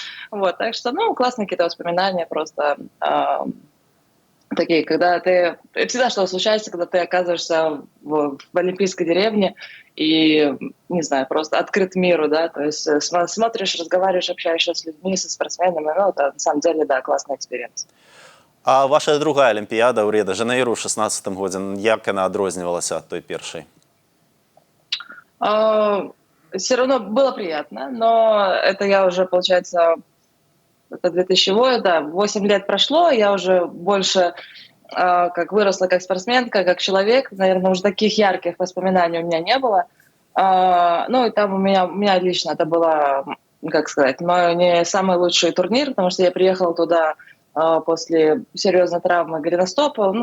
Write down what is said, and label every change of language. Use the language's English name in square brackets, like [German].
[Russian] Вот, так что, классные какие-то воспоминания просто... Такие, когда всегда что случается, когда ты оказываешься в олимпийской деревне и, не знаю, просто открыт миру, да, то есть смотришь, разговариваешь, общаешься с людьми, со спортсменами, это на самом деле, да, классный экспириенс. [Belarusian] А ваша другая Олімпіяда ў Ріа-дэ-Жанейру ў 16 годзе, як яна адрознівалася ад той першай? [Russian] Все равно было приятно, но это я уже, получается, это 2008, да, 8 лет прошло, я уже больше как выросла как спортсменка, как человек. Наверное, уже таких ярких воспоминаний у меня не было. Ну, и там у меня лично это было, как сказать, мой не самый лучший турнир, потому что я приехала туда после серьезной травмы голеностопа.